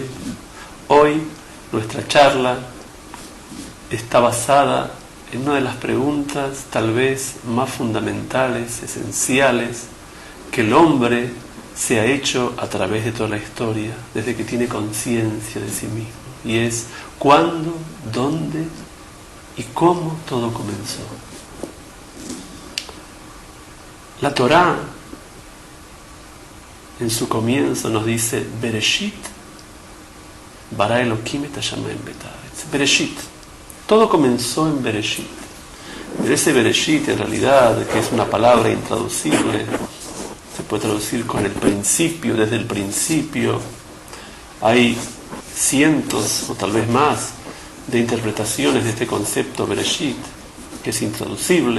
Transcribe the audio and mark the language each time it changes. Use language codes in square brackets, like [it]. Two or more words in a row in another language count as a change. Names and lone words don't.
[es] Hoy nuestra charla está basada en una de las preguntas tal vez más fundamentales, esenciales, que el hombre se ha hecho a través de toda la historia, desde que tiene conciencia de sí mismo. Y es ¿cuándo, dónde y cómo todo comenzó? La Torá en su comienzo nos dice [he] בראשית ברא אלהים את השמים והארץ. [es] Bereshit, todo comenzó en Bereshit. Pero ese Bereshit en realidad, que es una palabra intraducible, se puede traducir con el principio, desde el principio. Hay cientos o tal vez más de interpretaciones de este concepto Bereshit, que es intraducible.